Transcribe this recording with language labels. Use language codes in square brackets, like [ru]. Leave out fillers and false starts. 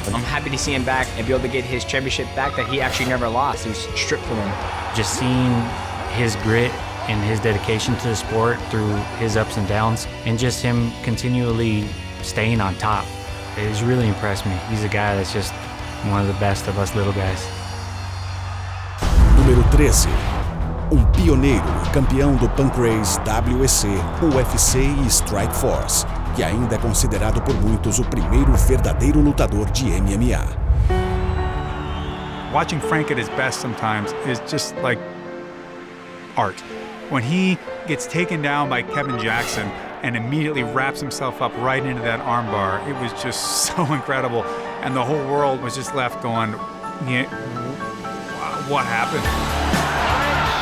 [en] I'm happy to see him back and be able to get his championship back that he actually never lost. It was stripped from him. Just seeing his grit and his dedication to the sport through his ups and downs, and just him continually staying on top, it has really impressed me. He's a guy that's just one of the best of us little guys. [pt] Número 13. Pioneiro e campeão do Pancrase, WEC, UFC e Strikeforce, que ainda é considerado por muitos o primeiro verdadeiro lutador de MMA. [en] Watching Frank at his best sometimes is just like art. When he gets taken down by Kevin Jackson and immediately wraps himself up right into that armbar, it was just so incredible. And the whole world was just left going, yeah, what happened?